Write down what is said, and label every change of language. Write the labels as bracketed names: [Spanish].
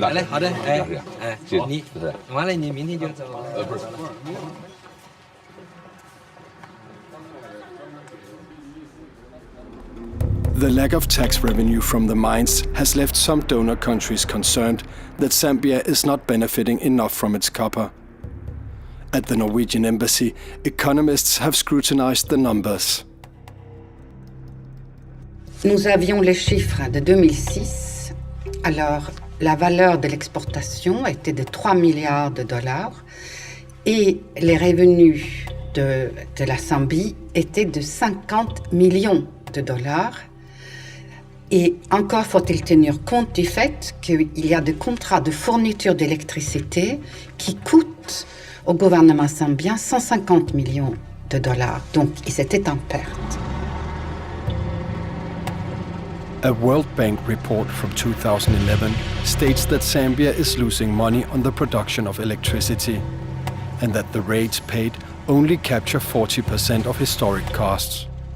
[English] The lack of tax revenue from the mines has left some donor countries concerned that Zambia is not benefiting enough from its copper. At the Norwegian embassy, economists have scrutinized the numbers. [French] Nous avions les chiffres de 2006. Alors, la valeur de l'exportation était de 3 milliards de dollars et les revenus de la Zambie étaient de 50 millions de dollars. Et encore faut-il tenir compte du fait qu'il y a des contrats de fourniture d'électricité qui coûtent au gouvernement zambien 150 millions de dollars. Donc, c'était en perte. [English] A World Bank report from 2011 states that Zambia is losing money on the production of electricity, and that the rates paid only capture 40% of historic costs.